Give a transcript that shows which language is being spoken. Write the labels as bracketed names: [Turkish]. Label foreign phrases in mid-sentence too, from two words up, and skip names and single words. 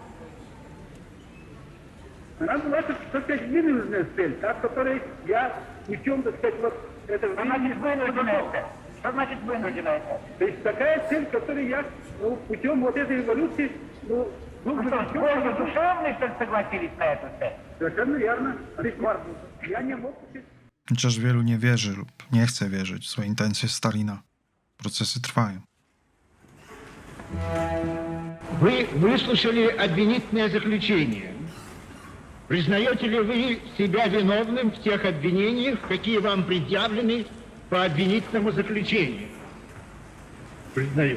[Russian] Она была, так сказать, вынужденная цель, та, в которой я ни в чем, так сказать, вот это Что значит вынужденная цель? Что значит вынужденная цель? То есть такая цель, которой я путем вот этой эволюции, Ну что, с Богом душевной, что ли, согласились на эту цель? совершенно верно. Я не мог... [Polish] Chociaż wielu nie wierzy lub nie chce wierzyć w złe intencje Stalina, procesy trwają. [Russian] Вы выслушали обвинительное заключение. Признаете ли вы себя виновным в тех обвинениях, какие вам предъявлены по обвинительному заключению? Признаю.